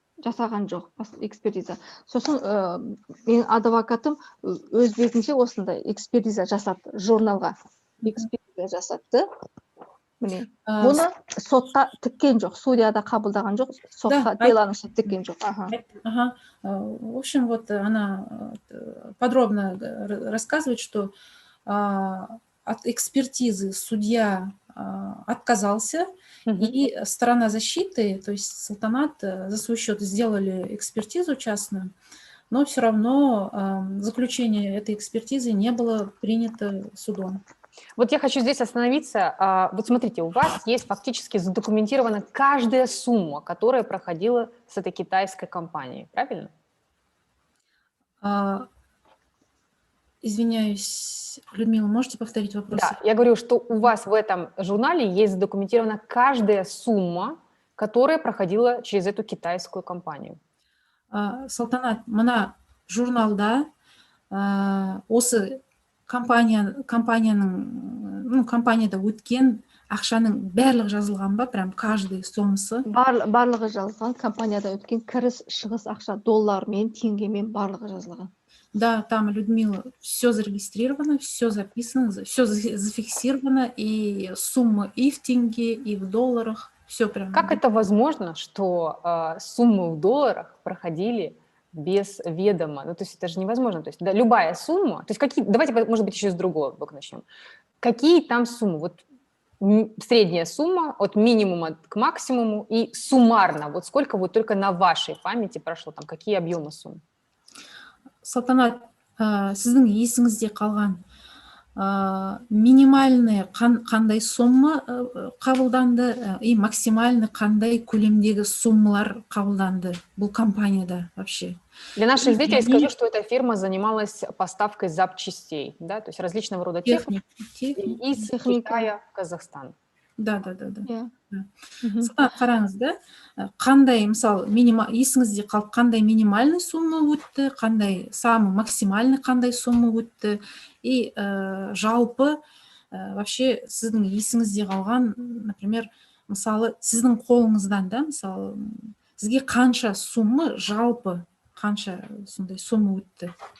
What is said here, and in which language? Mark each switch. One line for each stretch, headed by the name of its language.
Kazakh: Жасаған жоқ экспертиза. Сосын менің адвокатым өз бетінше осындай экспертиза жасатты, журналға экспертиза жасатты. Міне, бұны сотта тіккен жоқ, судьяда қабылдаған жоқ, сотқа деланы тіккен жоқ.
Russian: В общем, вот она подробно рассказывает, что от экспертизы судья отказался, и сторона защиты, то есть Салтанат, за свой счет сделали экспертизу частную, но все равно заключение этой экспертизы не было принято судом. Вот я хочу здесь остановиться. Вот смотрите, у вас есть фактически задокументирована каждая сумма, которая проходила с этой китайской компанией, правильно? Извиняюсь, Людмила, можете повторить вопрос? Да, я говорю, что у вас в этом журнале есть задокументирована каждая сумма, которая проходила через эту китайскую компанию.
Kazakh: Салтанат, мына журналда осы компанияда өткен ақшаның барлығы жазылған ба,
Russian: прям каждый
Kazakh: сомасы? Барлығы жазылған, компанияда өткен кіріс, шығыс ақша доллармен, теңгемен барлығы жазылған.
Russian: Да, там, Людмила, все зарегистрировано, все записано, все зафиксировано, и сумма и в тенге, и в долларах, все прям. Как это возможно, что суммы в долларах проходили без ведома. Ну, то есть это же невозможно. То есть да, любая сумма, то есть какие, давайте, может быть, еще с другого бока начнем. Какие там суммы? Вот средняя сумма от минимума к максимуму и суммарно, вот сколько вот только на вашей памяти прошло, там какие объемы сумм?
Kazakh: Салтанат, сіздің есіңізде қалған минимальный қандай сумма қабылданды и максимальный қандай көлемдегі суммалар қабылданды бұл компанияда
Russian: вообще? Для наших зрителей скажу, что эта фирма занималась поставкой запчастей, да, то есть различного рода техники из Китая в Казахстан. Да.
Kazakh: иә Салтанат, қараңыз да, қандай, мысалы, есіңізде қалып, қандай минимальный сумма өтті, қандай
Russian: самый максимальный
Kazakh: қандай сумма өтті, и жалпы
Russian: вообще
Kazakh: сіздің есіңізде қалған,
Russian: например,
Kazakh: мысалы, сіздің қолыңыздан, да, мысалы, сізге қанша сумма, жалпы қанша сондай сумма өтті?